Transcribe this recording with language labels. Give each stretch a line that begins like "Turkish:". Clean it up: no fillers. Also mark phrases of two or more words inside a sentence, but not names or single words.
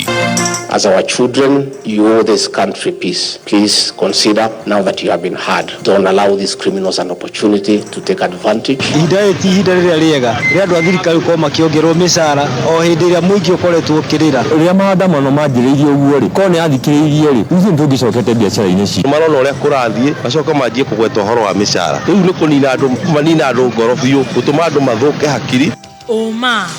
English: As our children, you owe this country peace. Please consider, now that you have been heard, don't allow these criminals an opportunity to take advantage.
Kikuyu: Ihinda rĩrĩa rĩega rĩa andũ a thirikari gũkorwo makĩongererwo mĩcara o hĩndĩ ĩrĩa mũingĩ ũkoretwo ũkĩrĩra. Rĩrĩa maandamano manjĩrĩirie ũguo rĩ, korwo nĩ athikĩrĩirie rĩ, ithuĩ nĩtũngĩcokete biacara-inĩ ciitũ. Marona ũrĩa kũrathiĩ macoka manjie kũgweta ũhoro wa mĩcara. Rĩu nĩ kũnina andũ ngoro biũ, gũtũma andũ mathũke hakiri.